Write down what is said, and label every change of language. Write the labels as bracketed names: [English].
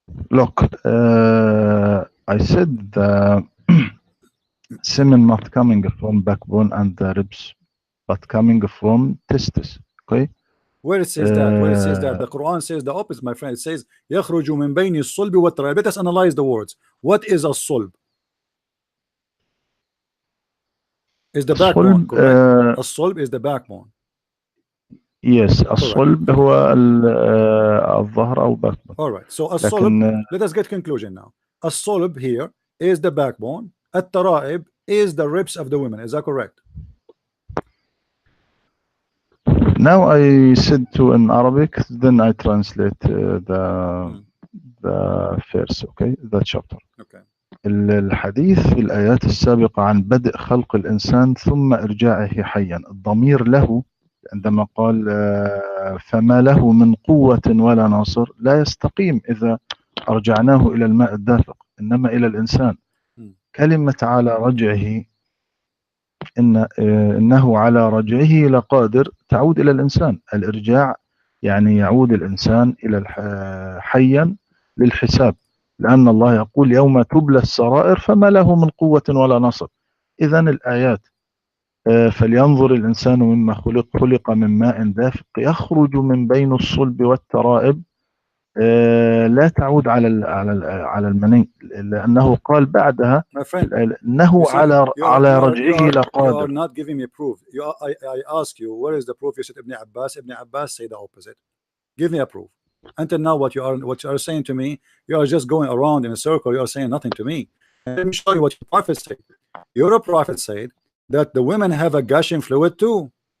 [English] Look, I said the semen not coming from backbone and the ribs, but coming from testis. Okay. Where it says that? Where it says that? The Quran says the opposite, my friend. It says [Arabic] يخرج من بين الصلب والترائب. [English] Let us analyze the words. What is a solb? Is the backbone, correct? A solb is the backbone. [Arabic] Yes, الصلب هو الظهر أو backbone. [English] All right. So a solb. Let us get conclusion now. A solb here is the backbone. الترائب is the ribs of the women. Is that correct? Now I said to in Arabic, then I translate the verse, okay, the chapter. Okay. [Arabic] الحديث في الآيات السابقة عن بدء خلق الإنسان ثم إرجاعه حيا، الضمير له عندما قال فما له من قوة ولا ناصر لا يستقيم إذا أرجعناه إلى الماء الدافق، إنما إلى الإنسان. كلمة على رجعه إنه على رجعه لقادر تعود إلى الإنسان. الإرجاع يعني يعود الإنسان إلى حيا للحساب، لأن الله يقول يوم تبلى السرائر فما له من قوة ولا نصر. إذن الآيات فلينظر الإنسان مما خلق من ماء دافق يخرج من بين الصلب والترائب لا تعود على المني، لأنه قال بعدها إنه على رجعه لقادر. [English] You are not giving me proof. I ask you, where is the proof? You said Ibn Abbas. Ibn Abbas say the opposite. Give me a proof. Until now, what you are saying to me, you are just going around in a circle. You are saying nothing to me. And let me show you what your prophet said. Your prophet said that the women have a gushing fluid too.